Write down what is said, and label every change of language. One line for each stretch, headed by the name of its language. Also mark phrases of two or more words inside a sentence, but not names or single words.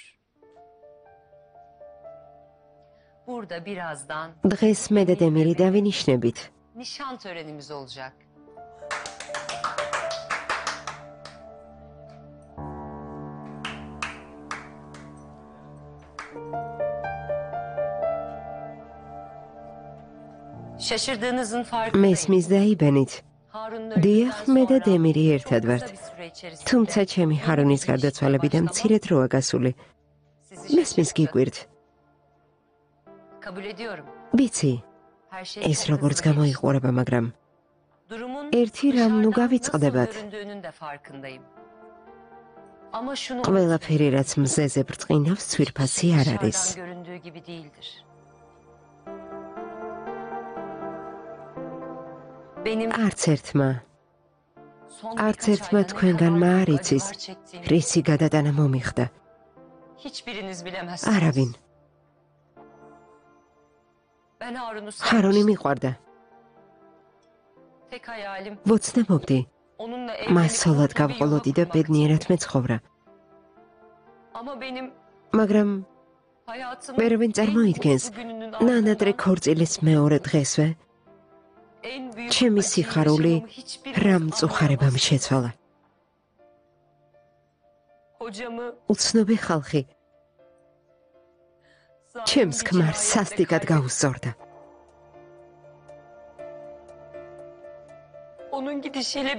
Turkish: Burada birazdan
Georgian: დღეს მე და დემირი დავინიშნებით.
Turkish: nişan törenimiz olacak. Şaşırdığınızın farkındayım.
Georgian: მესმის და იბენით. დიახ, მე და დემირი ერთად ვართ. თუმცა ჩემი ჰარუნის გარდაცვალებიდან მცირე დროა გასული. მესმის გიკვირთ.
Turkish: Kabul ediyorum.
Georgian: ვიცი,
Turkish: Her şey
Georgian: ეს როგორც გამოიყურება, მაგრამ
Turkish: durumun
Georgian: ერთი რამ ნუ გავიწყდებათ.
Turkish: nasıl göründüğünün de farkındayım. Ama şunu
Georgian: ყველაფერი რაც მზეზე ბრწყინავს, ცვირფასი არ არის.
Turkish: dışarıdan göründüğü gibi değildir. Benim
Georgian: არც ერთმა,
Turkish: son
Georgian: არც
Turkish: birkaç
Georgian: ერთმა
Turkish: ayda ne
Georgian: თქვენგანმა
Turkish: kadar
Georgian: არ
Turkish: büyük
Georgian: იცის,
Turkish: acılar çektiğimi
Georgian: რისი გადატანა მომიხდა.
Turkish: hiçbiriniz bilemezsiniz.
Georgian: არავინ.
Turkish: Ben Harun'u
Georgian: ჰარუნი
Turkish: sevmiştim.
Georgian: მიყვარდა.
Turkish: Tek hayalim
Georgian: ვოცნებობდი,
Turkish: onunla
Georgian: მას
Turkish: evlenip
Georgian: სოლად
Turkish: mutlu bir yuva
Georgian: გავყოლოდი და
Turkish: kurmaktı.
Georgian: ბედნიერად მეცხოვრა.
Turkish: Ama benim
Georgian: მაგრამ
Turkish: hayatımın
Georgian: ვერავინ
Turkish: en
Georgian: წარმოიდგენს,
Turkish: mutlu gününün
Georgian: ნანადრე
Turkish: ardından
Georgian: ქორწილის მეორე დღესვე
Turkish: en büyük
Georgian: ჩემი
Turkish: acıyı
Georgian: სიხარული
Turkish: yaşamamı hiçbiriniz
Georgian: რამ
Turkish: anlayamazsınız.
Georgian: წუხარებამ შეცვალა.
Turkish: Kocamı
Georgian: უცნობი ხალხი
Turkish: zalim
Georgian: ჩემს
Turkish: bir
Georgian: ქმარს
Turkish: cinayetle
Georgian: სასტიკად
Turkish: kaybettim.
Georgian: გაუსწორდა.
Turkish: Onun gidişiyle